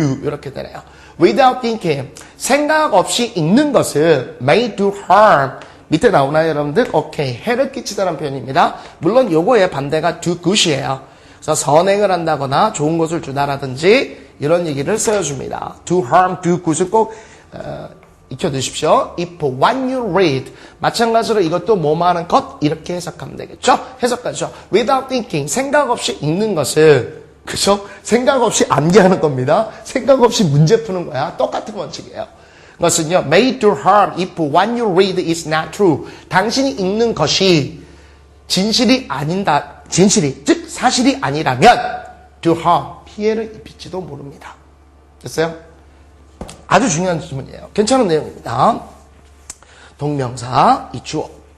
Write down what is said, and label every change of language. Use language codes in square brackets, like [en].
[ko] 이렇게 되네요. [en] Without thinking. [ko] 생각 없이 읽는 것은 [en] may do harm. [ko] 밑에 나오나요, 여러분들? 오케이. 해를 끼치다라는 표현입니다. 물론 요거의 반대가 do good이에요. 그래서 선행을 한다거나 좋은 것을 주다라든지 이런 얘기를 써줍니다. do harm, do good을 꼭 익혀두십시오. [en] If when you read. [ko] 마찬가지로 이것도 뭐뭐하는 것 이렇게 해석하면 되겠죠? 해석하죠. [en] Without thinking. [ko] 생각 없이 읽는 것은 그죠? 생각 없이 암기하는 겁니다. 생각 없이 문제 푸는 거야. 똑같은 원칙이에요. 그것은요. [en] May do harm if what you read is not true. [ko] 당신이 읽는 것이 진실이, 즉 사실이 아니라면 [en] do harm. [ko] 피해를 입힐지도 모릅니다. 됐어요? 아주 중요한 질문이에요. 괜찮은 내용입니다. 동명사, 이 주어.